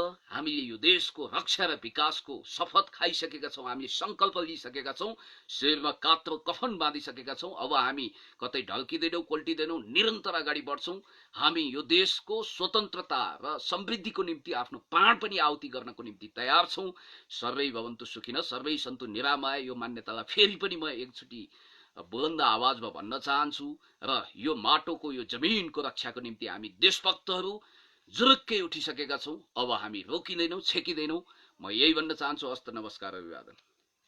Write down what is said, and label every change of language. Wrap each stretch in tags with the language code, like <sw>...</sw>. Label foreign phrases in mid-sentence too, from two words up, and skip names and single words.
<ne>हामीले यो देशको रक्षा र विकासको शपथ खाइसकेका छौँ। हामीले संकल्प लिइसकेका छौँ। शिरमा कात्रो कफन बाँधिसकेका छौँ। अब हामी कतै ढल्किँदैनौँ, कोल्टिँदैनौँ, निरन्तर अगाडि बढ्छौँ। हामी यो देशको स्वतन्त्रता र समृद्धिको निम्ति आफ्नो प्राण पनि आहुति गर्नको निम्ति तयार छौँ।</ne> <sa>सर्वै भवन्तु सुखिनः, सर्वै सन्तु निरामय।</sa> <ne>यो मान्यतालाई फेरि पनि म एकचोटि बुलन्द आवाजमा भन्न चाहन्छु। र यो माटोको, यो जमिनको रक्षाको निम्ति हामी देशभक्तहरू जुरुक्कै उठिसकेका छौँ। अब हामी रोकिँदैनौँ, छेकिँदैनौँ। म यही भन्न चाहन्छु। हस्त, नमस्कार, अभिवादन।</ne>